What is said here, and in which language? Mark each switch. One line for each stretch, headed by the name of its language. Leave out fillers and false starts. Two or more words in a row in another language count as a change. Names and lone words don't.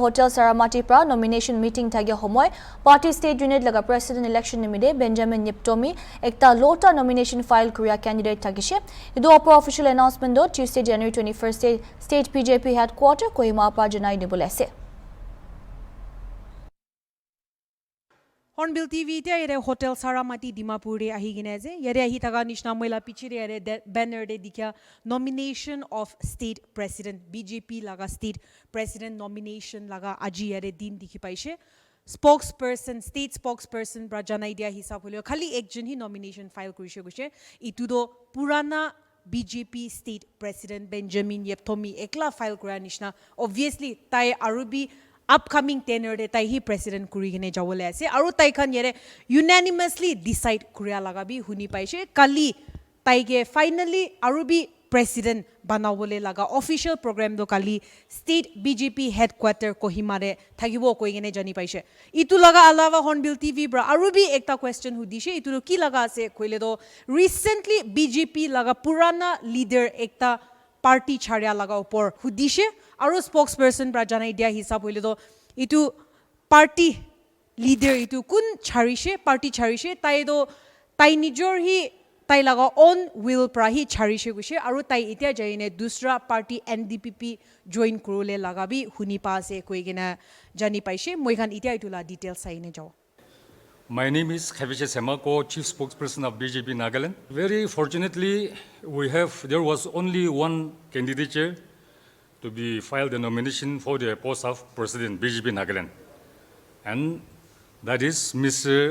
Naga Pidgin: hotel Saramati pra
English: nomination meeting
Naga Pidgin: thage homoy party
English: state unit
Naga Pidgin: laga
English: president election
Naga Pidgin: nimide Benjamin Nyaptomi ekta lota nomination file korea candidate thagishe idu opor
English: official announcement
Naga Pidgin: do Tuesday January 21st
English: state PJP headquarter
Naga Pidgin: Kohima pa janai dibole ase. Hornbill TV te yere hotel Saramati Dimapur de ahi gine je yere ahi thaga nishna moila pichire yere banner de dikya
English: nomination of state president BJP
Naga Pidgin: laga
English: state president nomination
Naga Pidgin: laga aji yere din dikhi paise spokesperson
English: state spokesperson
Naga Pidgin: brajanai dia hisab holio khali ekjon hi nomination file kurise guse itu do purana BJP
English: state president
Naga Pidgin: Benjamin Nyaptomi ekla file kura nishna obviously tai arubi
English: upcoming tenure
Naga Pidgin: de tai hi president kuri gine jawole ase aru tai khan yere unanimously decide kuria laga bi huni paise kali tai ge finally arubi president banawole laga
English: official program
Naga Pidgin: do kali
English: state BJP headquarter
Naga Pidgin: Kohima re thagibo koi gine jani paise itu laga alawa Hornbill TV bra arubi ekta question hudishe itu ki laga ase koile do recently BJP laga purana leader ekta party chharia laga upor hudishe aru spokesperson pra janai dia hisab hoile do itu
English: party leader
Naga Pidgin: itu kun charishe party charishe tai do tai nijor hi tai laga
English: on will
Naga Pidgin: pra hi charishe guse aru tai itia jaine dusra party NDPP join kurule laga bi huni pa ase koigena jani paise moi khan itia itula details saine jao.
English: My name is Khavishe Semako, Chief Spokesperson of BJP Nagaland. Very fortunately, there was only one candidature to be filed the nomination for the post of President BJP Nagaland. And that is Mr.